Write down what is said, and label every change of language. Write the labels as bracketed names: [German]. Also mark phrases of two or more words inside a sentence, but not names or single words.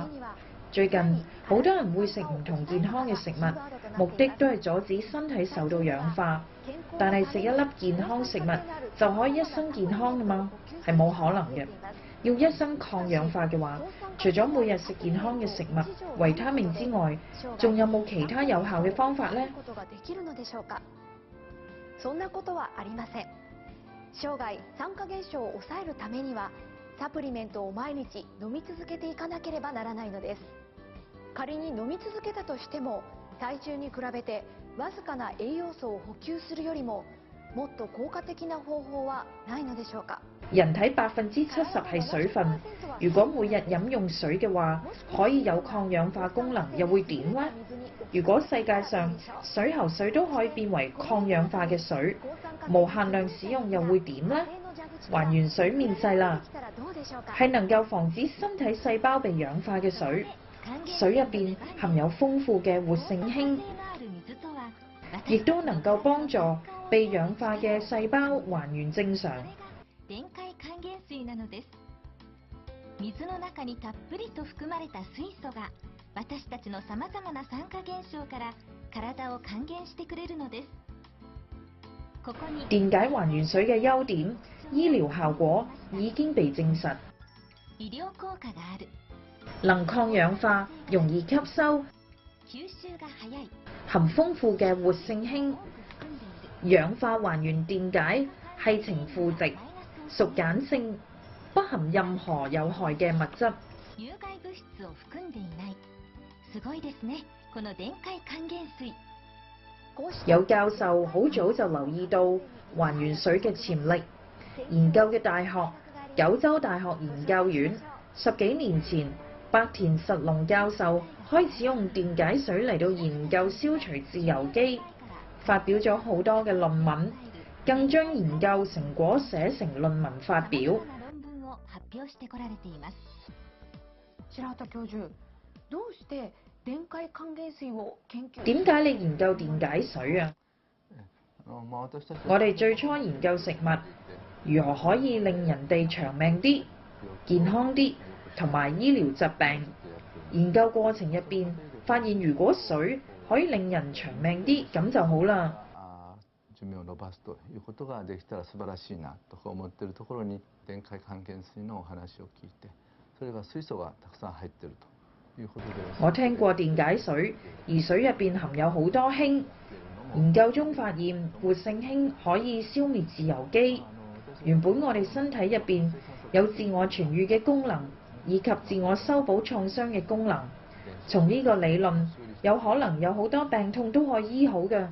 [Cantonese] 最近好多人會食唔同健康嘅食物，目的都係阻止身體受到氧化。但係食一粒健康食物就可以一生健康㗎嘛？係冇可能嘅。要一生抗氧化嘅話，除咗每日食健康嘅食物、維他命之外，仲有冇其他有效嘅方法呢？ [Japanese] そんなことはありません。生涯酸化現象を抑えるためにはサプリメントを毎日飲み続けていかなければならないのです。仮に飲み続けたとしても、体重に比べてわずかな栄養素を補給するよりももっと効果的な方法はないのでしょうか。 [Cantonese] 人體70%係水分，如果每日飲用水嘅話，可以有抗氧化功能，又會點呢？如果世界上水喉水都可以變為抗氧化嘅水，無限量使用又會點呢？還原水面世啦，係能夠防止身體細胞被氧化嘅水。水入邊含有豐富嘅活性氫，亦都能夠幫助被氧化嘅細胞還原正常。 [Japanese] 電解還元水なのです。水の中にたっぷりと含まれた水素が私たちのさまざまな酸化現象から体を還元してくれるのです。ここに [Cantonese] 電解還原水嘅優點、醫療效果已經被證實。 [Japanese] 醫療効果がある。 [Cantonese] 能抗氧化，容易吸收， [Japanese] 吸収が早い。 [Cantonese] 含豐富嘅活性氫，氧化還原電解係呈負值，屬鹼性，不含任何有害嘅物質。 [Japanese] 有害物質を含んでいない。すごいですね。この電解還元水。 [Cantonese] 有教授好早就留意到還原水嘅潛力，研究嘅大學九州大學研究院10幾年前，白田實龍教授開始用電解水嚟到研究消除自由基，發表咗好多嘅論文，更將研究成果寫成論文發表。 [Japanese] 白田教授，どうして電解還元水を研究？ [Cantonese] 點解你研究電解水啊？我哋最初研究食物如何可以令人哋長命啲、健康啲，同埋醫療疾病。研究過程入邊發現，如果水可以令人長命啲，咁就好啦。 [Japanese] 寿命を延ばすということができたら素晴らしいなと思っているところに、電解還元水のお話を聞いて、それが水素がたくさん入っているということで。 [Cantonese] 我聽過電解水，而水入邊含有好多氫。研究中發現，活性氫可以消滅自由基。原本我哋身體入邊有自我痊愈嘅功能，以及自我修補創傷嘅功能。從呢個理論，有可能有好多病痛都可以醫好嘅。